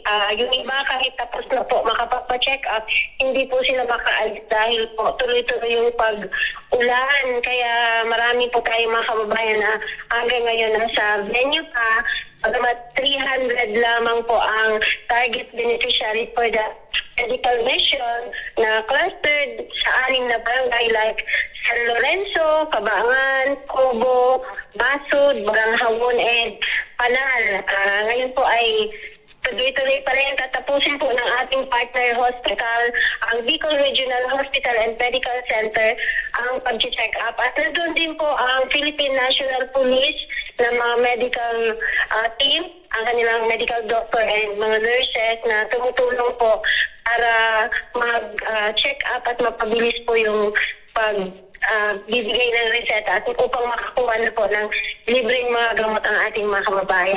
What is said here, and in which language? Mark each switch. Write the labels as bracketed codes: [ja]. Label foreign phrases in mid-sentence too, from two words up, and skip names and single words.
[tl] Yung iba kahit tapos na po makapagpa-check up, hindi po sila makaalis dahil po tuloy-tuloy yung pag-ulan. Kaya marami po tayong mga kababayan na hanggang ngayon nasa venue pa. Pagkamat 300 lamang po ang [en] target beneficiary for the medical mission [tl] na clustered sa 6 na barangay like San Lorenzo, Cabangan, Cobo, Basud, Baranghawan, and panal. Ngayon po ay tuloy-tuloy pa rin tatapusin po ng ating partner hospital, ang Bicol Regional Hospital and Medical Center, ang pag-check up. At nandun din po ang Philippine National Police na mga [en] medical team, [tl] ang kanilang [en] medical doctor and [tl] mga nurses na tumutulong po para mag-check up at mapabilis po yung bibigay ng reseta at upang makakuha na po ng libreng mga gamot ang ating mga kababayan.